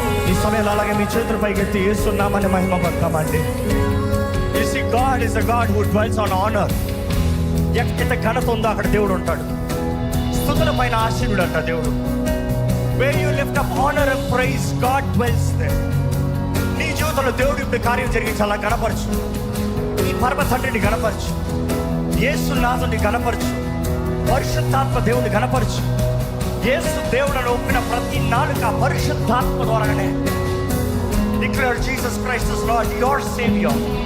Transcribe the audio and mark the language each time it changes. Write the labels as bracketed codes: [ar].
[te] ఈ సమయంలో అలాగే మీ చేతుల పైకెత్తి యేసు నామమున మహిమ పడతామండి. [en] You see, God is a God who dwells on honor. [te] ఎక్కడ ఘనత ఉందో అక్కడ దేవుడు ఉంటాడు. స్తుతుల పైన ఆశీనుడు అంట దేవుడు. [en] Where you lift up honor and praise, God dwells there. [te] నీ జీవితంలో దేవుడు ఇప్పుడు కార్యం జరిగించాలా గణపరచు. నీ పరమ తండ్రిని గణపరచు, యేసు నాథుని గణపరచు, పరిశుద్ధాత్మ దేవుని గణపరచు. యేసు దేవుడని ఒప్పిన ప్రతి నాలుక పరిశుద్ధాత్మ ద్వారానే [en] declare Jesus Christ as Lord, your Savior.